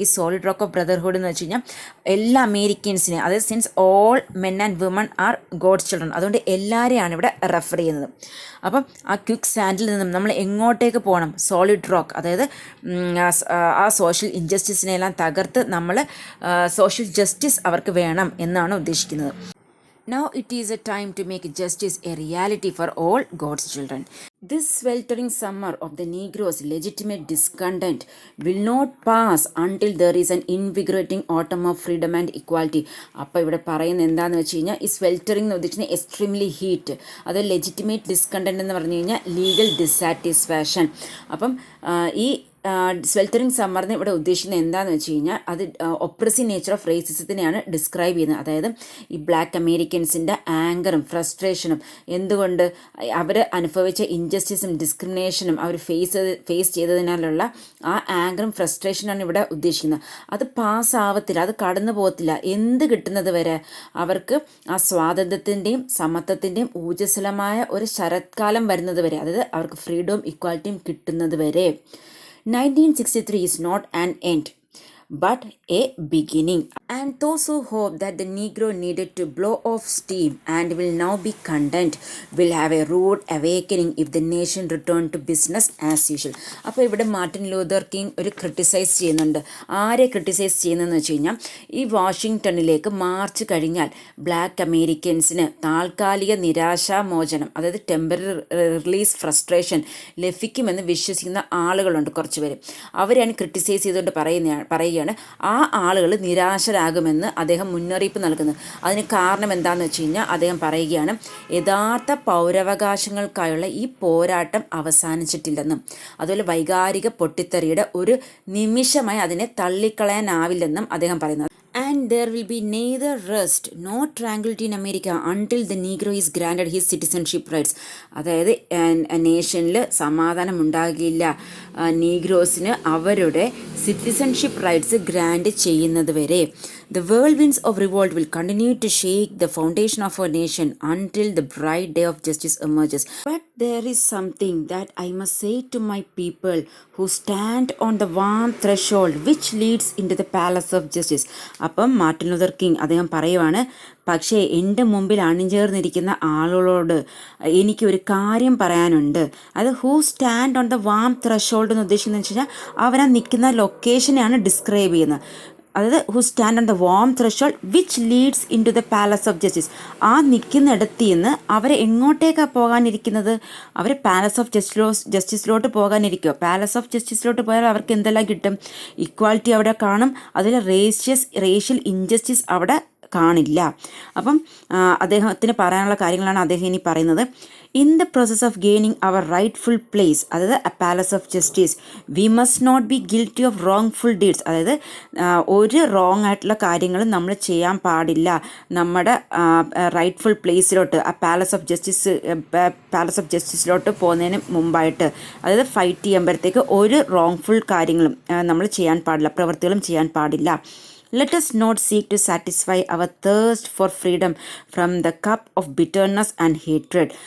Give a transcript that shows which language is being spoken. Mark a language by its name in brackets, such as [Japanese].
[Malayalam] ഈ [English] solid rock of brotherhood [Malayalam] എന്ന് വെച്ച് കഴിഞ്ഞാൽ എല്ലാ അമേരിക്കൻസിനെ, അതായത് [English] since all men and woman are God's children, [Malayalam] അതുകൊണ്ട് എല്ലാവരെയാണ് ഇവിടെ റെഫർ ചെയ്യുന്നത്. അപ്പം ആ ക്വിക്ക് സാൻഡിൽ നിന്നും നമ്മൾ എങ്ങോട്ടേക്ക് പോകണം? സോളിഡ് റോക്ക്, അതായത് ആ സോഷ്യൽ ഇൻജസ്റ്റിസിനെല്ലാം തകർത്ത് നമ്മൾ സോഷ്യൽ ജസ്റ്റിസ് അവർക്ക് വേണം എന്നാണ് ഉദ്ദേശിക്കുന്നത്. [English] Now it is a time to make justice a reality for all God's children. This sweltering summer of the Negro's legitimate discontent will not pass until there is an invigorating autumn of freedom and equality. [Malayalam] അപ്പോൾ ഇവിടെ പറയുന്നത് എന്താണെന്ന് വെച്ച് കഴിഞ്ഞാൽ, ഈ സ്വെൽറ്ററിംഗ് എന്ന് ഉദ്ദേശിക്കുന്നത് [English] extremely heat, [Malayalam] അത് ലെജിറ്റിമേറ്റ് ഡിസ്കണ്ടൻറ്റ് എന്ന് പറഞ്ഞു കഴിഞ്ഞാൽ [English] Legal dissatisfaction. [Malayalam] അപ്പം ഈ സ്വെൽറ്ററിങ് സമ്മറിന് ഇവിടെ ഉദ്ദേശിക്കുന്നത് എന്താണെന്ന് വെച്ച് കഴിഞ്ഞാൽ, അത് ഒപ്രസീവ് നേച്ചർ ഓഫ് റേസിസത്തിനെയാണ് ഡിസ്ക്രൈബ് ചെയ്യുന്നത്. അതായത് ഈ ബ്ലാക്ക് അമേരിക്കൻസിൻ്റെ ആങ്കറും ഫ്രസ്ട്രേഷനും, എന്തുകൊണ്ട് അവർ അനുഭവിച്ച ഇൻജസ്റ്റിസും ഡിസ്ക്രിമിനേഷനും അവർ ഫേസ് ചെയ്തതിനാലുള്ള ആ ആങ്കറും ഫ്രസ്ട്രേഷനാണ് ഇവിടെ ഉദ്ദേശിക്കുന്നത്. അത് പാസ്സാവത്തില്ല, അത് കടന്നു പോകത്തില്ല. എന്ത് കിട്ടുന്നത് വരെ അവർക്ക് ആ സ്വാതന്ത്ര്യത്തിൻ്റെയും സമത്വത്തിൻ്റെയും ഊർജ്ജസ്വലമായ ഒരു ശരത്കാലം വരുന്നത് വരെ, അതായത് അവർക്ക് ഫ്രീഡവും ഇക്വാലിറ്റിയും കിട്ടുന്നത് വരെ. [English] 1963 is not an end, but a beginning. And those who hope that the Negro needed to blow off steam and will now be content will have a rude awakening if the nation returned to business as usual. [Malayalam] അപ്പോൾ ഇവിടെ Martin Luther king ഒരു criticise ചെയ്യുന്നുണ്ട്. ആരെ criticise ചെയ്യുന്നതെന്ന് വെച്ച് കഴിഞ്ഞാൽ ഈ വാഷിങ്ടണിലേക്ക് March കഴിഞ്ഞാൽ ബ്ലാക്ക് അമേരിക്കൻസിന് താൽക്കാലിക നിരാശാമോചനം, അതായത് ടെമ്പററി റിലീസ് ഫ്രസ്ട്രേഷൻ ലഭിക്കുമെന്ന് വിശ്വസിക്കുന്ന ആളുകളുണ്ട് കുറച്ച് പേര്. അവരെയാണ് ക്രിട്ടിസൈസ് ചെയ്തുകൊണ്ട് പറയുകയാണ് ആ ആളുകൾ നിരാശരാകുമെന്ന് അദ്ദേഹം മുന്നറിയിപ്പ് നൽകുന്നത്. അതിന് കാരണം എന്താണെന്ന് വെച്ച് കഴിഞ്ഞാൽ അദ്ദേഹം പറയുകയാണ് യഥാർത്ഥ പൗരാവകാശങ്ങൾക്കായുള്ള ഈ പോരാട്ടം അവസാനിച്ചിട്ടില്ലെന്നും അതുപോലെ വൈകാരിക പൊട്ടിത്തെറിയുടെ ഒരു നിമിഷമായി അതിനെ തള്ളിക്കളയാനാവില്ലെന്നും അദ്ദേഹം പറയുന്നത്. [English] And there will be neither rest nor tranquility in America until the Negro is granted his citizenship rights. [Malayalam] അതായത് നേഷനിൽ സമാധാനം ഉണ്ടാകില്ല നീഗ്രോസിന് അവരുടെ സിറ്റിസൺഷിപ്പ് റൈറ്റ്സ് ഗ്രാൻഡ് ചെയ്യുന്നത് വരെ. [English] The whirlwinds of revolt will continue to shake the foundation of our nation until the bright day of justice emerges. But there is something that I must say to my people who stand on the warm threshold which leads into the palace of justice. [Malayalam] അപ്പം Martin Luther king അദ്ദേഹം പറയുവാണ്, പക്ഷേ എൻ്റെ മുമ്പിൽ അണിചേർന്നിരിക്കുന്ന ആളുകളോട് എനിക്കൊരു കാര്യം പറയാനുണ്ട്. അത് [English] who stand on the warm threshold [Malayalam] എന്ന് ഉദ്ദേശിക്കുന്നത് വെച്ച് കഴിഞ്ഞാൽ അവരാ നിൽക്കുന്ന ലൊക്കേഷനെയാണ് ഡിസ്ക്രൈബ് ചെയ്യുന്നത്. [English] അതായത് who stand on the warm threshold which leads in to the palace of justice. [Malayalam] ആ നിൽക്കുന്നിടത്ത് നിന്ന് അവരെ എങ്ങോട്ടേക്കാണ് പോകാനിരിക്കുന്നത്? അവർ പാലസ് ഓഫ് ജസ്റ്റിസിലോട്ട് പോകാനിരിക്കുക. പാലസ് ഓഫ് ജസ്റ്റിസിലോട്ട് പോയാൽ അവർക്ക് എന്തെല്ലാം കിട്ടും? ഇക്വാലിറ്റി അവിടെ കാണും, അതിൽ റേഷ്യൽ ഇൻജസ്റ്റിസ് അവിടെ കാണില്ല. അപ്പം അദ്ദേഹത്തിന് പറയാനുള്ള കാര്യങ്ങളാണ് അദ്ദേഹം ഇനി പറയുന്നത്. [English] In the process of gaining our rightful place, അതായത് a palace of justice, we must not be guilty of wrongful deeds. [Malayalam] അതായത് ഒരു റോങ് ആയിട്ടുള്ള കാര്യങ്ങൾ നമ്മൾ ചെയ്യാൻ പാടില്ല. നമ്മുടെ റൈറ്റ്ഫുൾ പ്ലേസിലോട്ട് ആ പാലസ് ഓഫ് ജസ്റ്റിസിലോട്ട് പോകുന്നതിന് മുമ്പായിട്ട്, അതായത് ഫൈറ്റ് ചെയ്യുമ്പോഴത്തേക്ക് ഒരു റോങ്ഫുൾ കാര്യങ്ങളും നമ്മൾ ചെയ്യാൻ പാടില്ല, പ്രവൃത്തികളും ചെയ്യാൻ പാടില്ല. [English] Let us not seek to satisfy our thirst for freedom from the cup of bitterness and hatred.